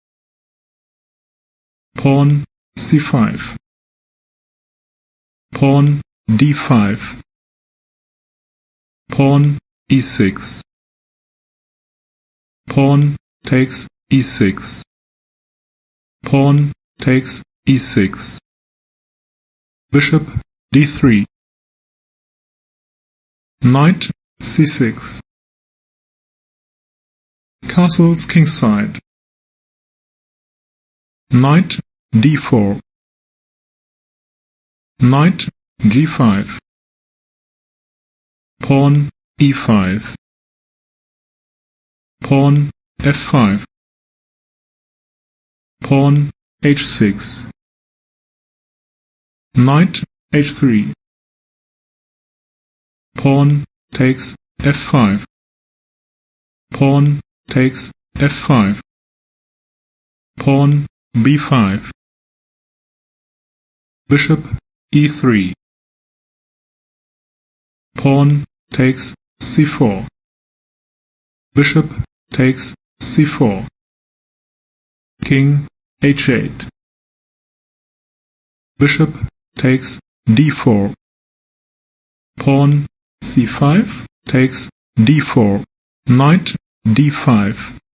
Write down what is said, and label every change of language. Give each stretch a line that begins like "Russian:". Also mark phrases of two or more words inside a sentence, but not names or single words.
English: Pawn C5, Pawn D5, Pawn E6, Pawn takes E6, Pawn takes E6, Bishop D3, Knight C6, Castles kingside, Knight D4, Knight G5, Pawn E5, Pawn F5, Pawn H6, Knight H3, Pawn takes F5, Pawn takes F5, Pawn B5, Bishop E3, Pawn takes C4, Bishop takes C4, King H8, Bishop takes D4, Pawn C5 takes D4, Knight D5,